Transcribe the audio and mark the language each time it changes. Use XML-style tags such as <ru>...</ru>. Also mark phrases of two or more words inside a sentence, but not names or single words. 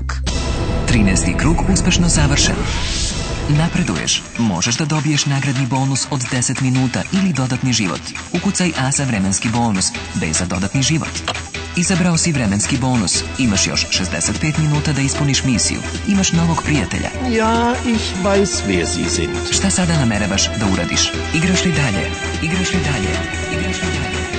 <sr>13. krug uspešno završen. Napreduješ. Možeš da dobiješ nagradni bonus od 10 minuta ili dodatni život. Ukucaj A za vremenski bonus, B za dodatni život. Izabrao si vremenski bonus. Imaš još 65 minuta da ispuniš misiju. Imaš novog prijatelja.</sr> <de>Ja, ich weiß, wer Sie sind.</de> <sr>Šta sada nameravaš da uradiš? Igraš li dalje?</sr>